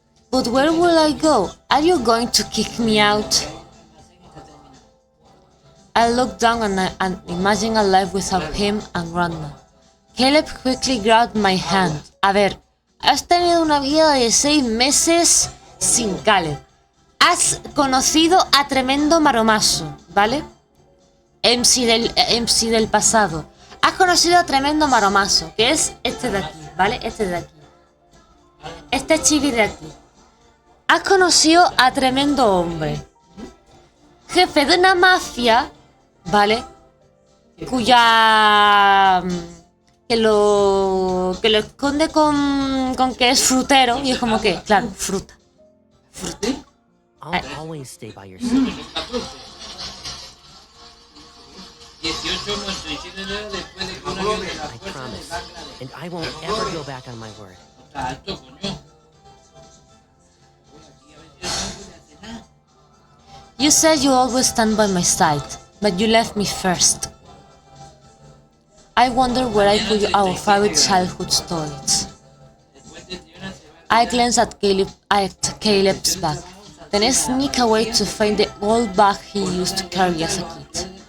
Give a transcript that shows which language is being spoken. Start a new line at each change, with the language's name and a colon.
English: But where will I go? Are you going to kick me out? I looked down and imagined a life without him and Grandma. Caleb quickly grabbed my hand.
Spanish: A ver, has tenido una vida de 6 meses sin Caleb. Has conocido a tremendo maromazo, ¿vale? MC del pasado. Has conocido a tremendo maromazo, que es este de aquí, ¿vale? Este de aquí. Este chibi de aquí. Has conocido a tremendo hombre. Jefe de una mafia, ¿vale? Cuya... Que lo esconde con que es frutero. Y es como que, claro, fruta.
English: I'll always stay by your side.
Spanish: 18 muertos y 7 heridos después de que un avión de la
English: I
Spanish: fuerza de
English: promise.
Spanish: Bangladesh.
English: And I won't ever go back on my word.
Spanish: No está alto, coño. Uy, aquí a ver si no puede hacer nada.
English: You said you always stand by my side, but you left me first. I wonder where I put our favorite childhood toys.
Spanish: Después de Tiona se va
English: I glanced at Caleb's bag, then I sneak away to find the old bag he used to carry as a kid.